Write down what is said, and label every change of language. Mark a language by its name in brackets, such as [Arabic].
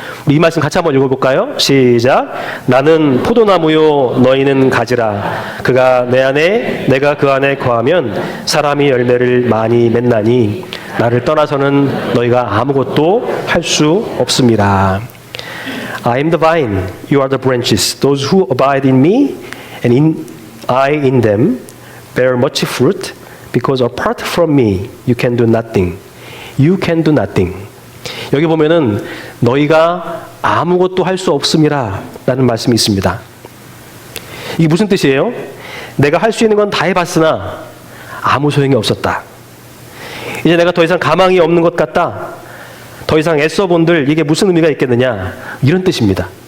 [Korean] 우리 이 말씀 같이 한번 읽어볼까요? 시작. 나는 포도나무요 너희는 가지라. 그가 내 안에 내가 그 안에 거하면 사람이 열매를 많이 맺나니 나를 떠나서는 너희가 아무것도 할 수 없습니다. [English] I am the vine, you are the branches. Those who abide in me and I in them bear much fruit, because apart from me you can do nothing. You can do nothing. [Korean] 여기 보면은 너희가 아무것도 할 수 없음이라 라는 말씀이 있습니다. 이게 무슨 뜻이에요? 내가 할 수 있는 건 다 해봤으나 아무 소용이 없었다. 이제 내가 더 이상 가망이 없는 것 같다. 더 이상 애써본들 이게 무슨 의미가 있겠느냐, 이런 뜻입니다.